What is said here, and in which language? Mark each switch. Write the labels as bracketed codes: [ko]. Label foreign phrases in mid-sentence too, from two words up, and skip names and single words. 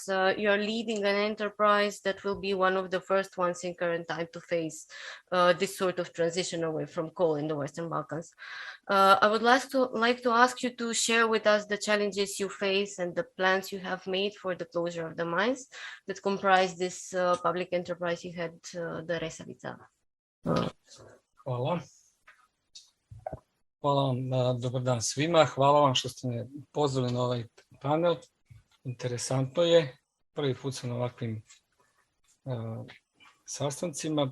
[en] You are leading an enterprise that will be one of the first ones in current time to face this sort of transition away from coal in the Western Balkans. I would like to ask you to share with us the challenges you face and the plans you have made for the closure of the mines that comprise this public enterprise you had, the Resavica. [sr] Hvala. Hvala vam, dobar dan svima. Hvala vam što ste me pozvali na ovaj panel. Interesantno je. Prvi put sam na ovakvim sastancima.